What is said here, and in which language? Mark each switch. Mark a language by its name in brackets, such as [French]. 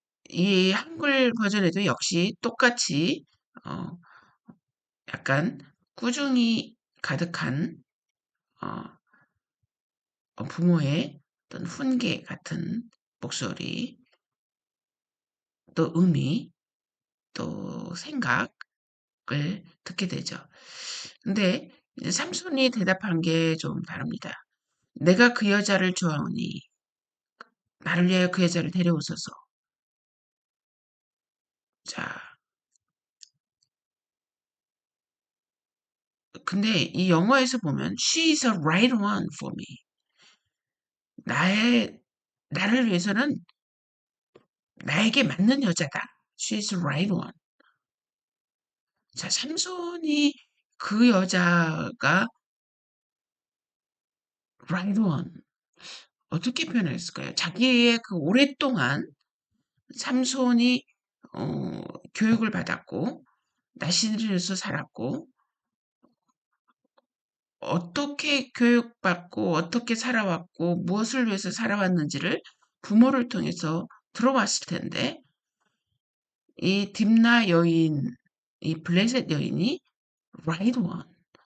[Korean] 이 한글 버전에도 역시 똑같이 약간 꾸중이 가득한 부모의 어떤 훈계 같은 목소리, 또 의미, 또 생각을 듣게 되죠. 근데 이제 삼손이 대답한 게 좀 다릅니다. 내가 그 여자를 좋아하니 나를 위하여 그 여자를 데려오소서. 자, 근데 이 영어에서 보면 [English] she is a right one for me. [Korean] 나를 위해서는 나에게 맞는 여자다. [English] She is a right one. [Korean] 자, 삼손이 그 여자가 [English] right one. [Korean] 어떻게 표현했을까요? 자기의 그 오랫동안 삼손이 교육을 받았고 나시린에서 살았고 어떻게 교육받고 어떻게 살아왔고 무엇을 위해서 살아왔는지를 부모를 통해서 들어봤을 텐데 이 딥나 여인, 이 블레셋 여인이 [English] right one.